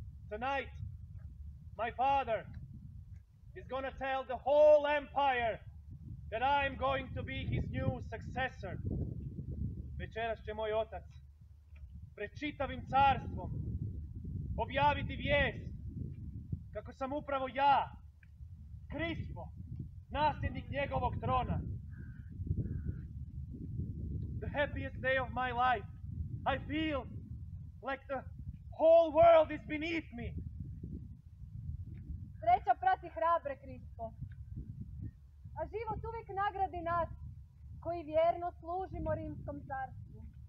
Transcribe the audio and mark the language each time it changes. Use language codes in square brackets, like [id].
[en] Tonight, my father is gonna tell the whole empire that I'm going to be his new successor. [hr] Večeras će moj otac pred čitavim carstvom objaviti vijest kako sam upravo ja, Krispo, nasljednik njegovog trona. [en] The happiest day of my life. I feel like the whole world is beneath me. [hr] Sreća prati hrabre, Krispo. A život uvijek nagradi nas koji vjerno služimo Rimskom carstvu.